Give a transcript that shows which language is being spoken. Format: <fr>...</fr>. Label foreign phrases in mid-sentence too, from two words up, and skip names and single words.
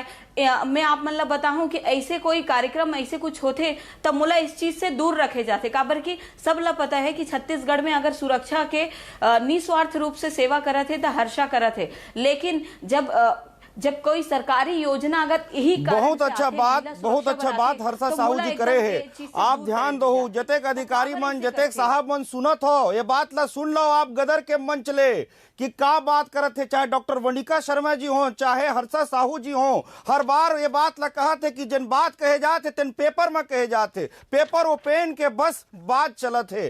<hne>मैं आप मन ला बताऊं कि ऐसे कोई कार्यक्रम ऐसे कुछ होते तब मुला इस चीज से दूर रखे जाते। काबर की सब ला पता है कि छत्तीसगढ़ में अगर सुरक्षा के निस्वार्थ रूप से सेवा करत है तो हर्षा करत है, लेकिन जब कोई सरकारी योजना अगर यही बहुत अच्छा बात हर्षा साहू जी करे है। आप ध्यान दो, जतेक अधिकारी मन, जतेक साहब मन सुनत हो ये बात ला सुन लो आप गदर के मंच ले कि का बात करत है। चाहे डॉक्टर वनिका शर्मा जी हो, चाहे हर्षा साहू जी हो, हर बार ये बात ला कहत है कि जिन बात कहे जाते तेन पेपर में कहे जाते, पेपर वो पेन के बस बात चलत है।</hne>